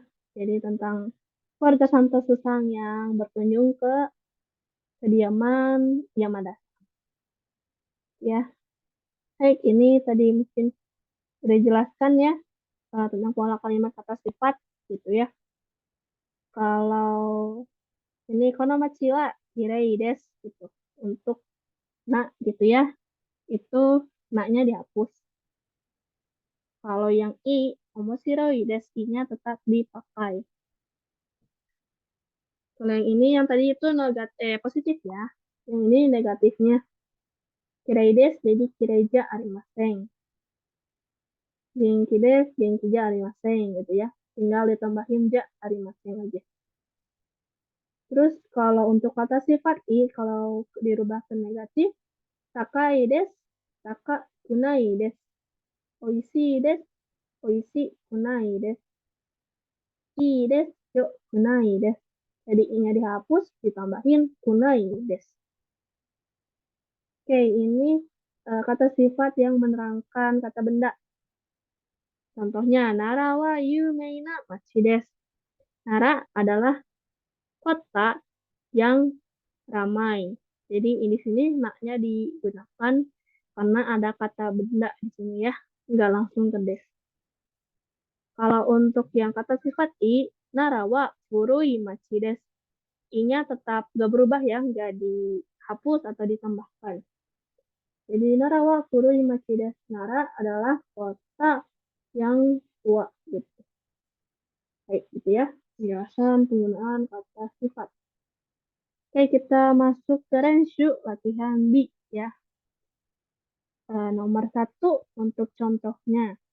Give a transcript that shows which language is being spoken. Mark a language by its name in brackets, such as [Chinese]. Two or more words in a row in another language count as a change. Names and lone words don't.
[Indonesian] Jadi tentang keluarga Santo Susang yang berkunjung ke kediaman Yamada. Ya, baik ini tadi mungkin udah jelaskan ya tentang pola kalimat kata sifat gitu ya. Kalau ini [Japanese] この町はきれいです gitu. [Indonesian] Untuk na gitu ya, itu na-nya dihapus. Kalau yang i, [Japanese] 面白いです, [Indonesian] i-nya tetap dipakai. Kalau yang ini, yang tadi itu positif ya. Yang ini negatifnya. [Japanese] きれいです, jadi きれいじゃありません. 元気です、元気じゃありません [Indonesian] gitu ya. Tinggal ditambahin [Japanese] じゃありません [Indonesian] aja. Terus kalau untuk kata sifat i, kalau dirubah ke negatif, [Japanese] 高いです、高くないです. おいしいです、おいしいくないです. いいです、よくないです. [Indonesian] Jadi i-nya dihapus, ditambahin [Japanese] くないです. [Indonesian] Oke, ini kata sifat yang menerangkan kata benda. Contohnya, [Japanese] 奈良は有名な町です. [Indonesian] Nara adalah kota yang ramai. Jadi di sini naknya digunakan karena ada kata benda di sini ya, nggak langsung ke des. Kalau untuk yang kata sifat i, [Japanese] 奈良は古い町です. [Indonesian] I-nya tetap nggak berubah ya, nggak dihapus atau ditambahkan. [Japanese] Jadi 奈良は古い町です. [Indonesian] Nara adalah kota yang tua gitu. Baik, gitu ya. Penjelasan penggunaan kata sifat. Oke, kita masuk ke renshu latihan B ya. Nomor 1 untuk contohnya.